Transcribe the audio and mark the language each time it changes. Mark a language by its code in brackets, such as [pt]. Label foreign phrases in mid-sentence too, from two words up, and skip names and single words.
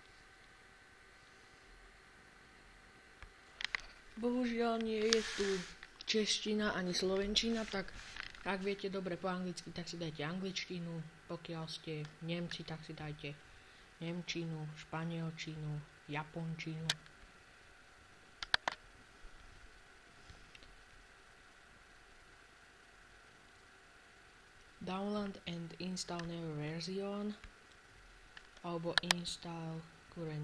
[sk] Bohužiaľ nie je tu čeština ani slovenčina, tak ak viete dobre po anglicky, tak si dajte angličtinu. Pokiaľ ste Nemci, tak si dajte nemčinu, španielčinu, japončinu. [en] Download and install new version alebo install current.